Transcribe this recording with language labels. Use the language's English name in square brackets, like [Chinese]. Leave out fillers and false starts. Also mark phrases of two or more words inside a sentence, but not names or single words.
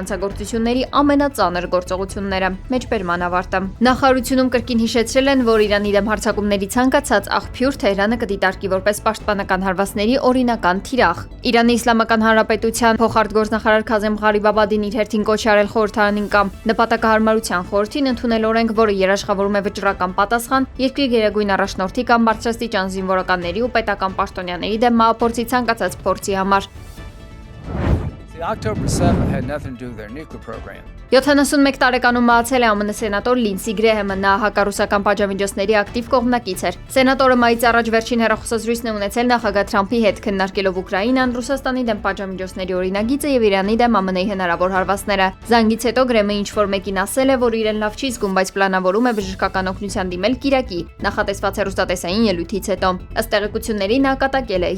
[Armenian] հանցագործությունների ամենածանր գործողությունները։ Մեջբերման ավարտը։ Նախարարությունում կրկին հիշեցրել են, որ Իրանի դեմ հարձակումների ցանկացած աղբյուր Թեհրանը դիտարկի որպես պաշտպանական հարվածների օրինական թիրախ։ Իրանի Իսլամական Հանրապետության փոխարտգործնախարար Քազեմ Ղարիբաբադին իր հերթին կոչ արել խորհրդարանին կամ նպատակահարմարության խորհրդին ընդունել օրենք, որը երաշխավորում է վճռական պատասխան երկրի գերագույն առաջնորդի կամ բարձրաստիճան զինվորականների ու պետական պաշտոնյաների դեմ մահափորձի ցանկացած փորձի համար։ [English] October 7 had nothing to do with their nuclear program. [Armenian] 71 տարեկանում մահացել է ԱՄՆ սենատոր Լինսի Գրեհեմը, նա հակառուսական պատժամիջոցների ակտիվ կողմնակից էր։ Սենատորը մայից առաջ վերջին հեռախոսազրույցն է ունեցել նախագահ Թրամփի հետ, քննարկելով Ուկրաինան, Ռուսաստանի դեմ պատժամիջոցների օրինագիծը եւ Իրանի դեմ ԱՄՆ-ի հնարավոր հարվածները։ Զանգից հետո Գրեմը ինչ-որ մեկին ասել է, որ իրեն լավ չի զգում, բայց պլանավորում է բժշկական օգնության դիմել Կիրակի, նախատեսված հեռուստատեսային ելույթից հետո։ Ըստ տեղեկությունների նա կատակել է.